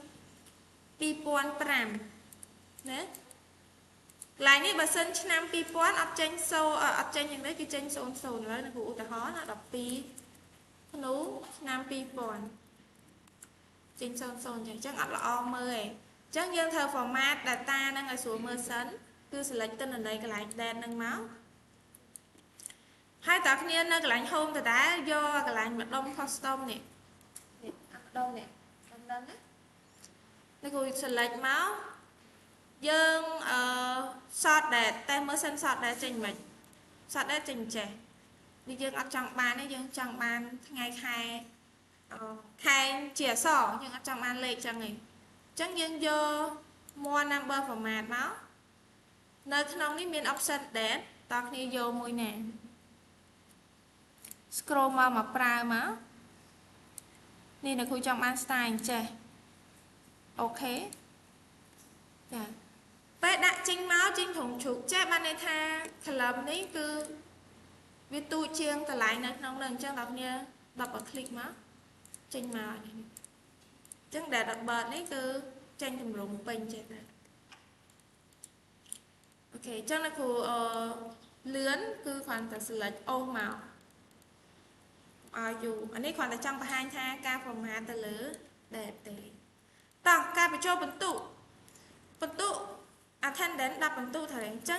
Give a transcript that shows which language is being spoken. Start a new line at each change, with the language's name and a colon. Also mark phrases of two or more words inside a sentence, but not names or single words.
Khmer: 2005 ណាកន្លែងនេះបើសិនឆ្នាំ2000អត់ចេញអត់ចេញយ៉ាងនេះគឺចេញ00ឥឡូវនឹងឧទាហរណ៍ណា12ធ្នូឆ្នាំ2000ចេញ00អញ្ចឹងអត់ល្អមើលឯងអញ្ចឹងយើងធ្វើ
English: format data
Khmer: ហ្នឹងឲ្យស្រួលមើលសិនគឺ select ទិន្នន័យកន្លែង date ហ្នឹងមក ហើយតើគ្នានៅកន្លែង home ដដែលយកកន្លែងម្ដុំ custom នេះម្ដុំ នេះដំណឹងណានេះគូ select មកយើង
English: sort date
Khmer: តែមើលសិន
English: sort date
Khmer: ចេញមិន
English: sort date
Khmer: ចេញចេះនេះយើងអត់ចង់បានទេយើងចង់បានថ្ងៃខែជាអក្សរយើងអត់ចង់បានលេខចឹងទេអញ្ចឹងយើងយក
English: more number format
Khmer: មកនៅក្នុងនេះមាន
English: option date
Khmer: តើគ្នាយកមួយណា scroll មកប្រើមកនេះអ្នកគ្រូចង់បាន style អញ្ចេះអូខេចាពេលដាក់ចេញមកចេញត្រង់ជ្រូកចេះបានន័យថា column នេះគឺវាទូចជាងកន្លែងនៅក្នុងនោះអញ្ចឹងដល់គ្នា
English: double click
Khmer: មកចេញមកអញ្ចឹង
English: date of birth
Khmer: នេះគឺចេញទម្រង់ពេញចេះដែរ អូខេអញ្ចឹងអ្នកគ្រូលឿនគឺគ្រាន់តែ select អូសមកឲ្យយូរអានេះគ្រាន់តែចង់បង្ហាញថាការ format ទៅលើ date ទេតោះការបញ្ចូលបន្ទុក attendance 10បន្ទុកត្រូវអញ្ចឹង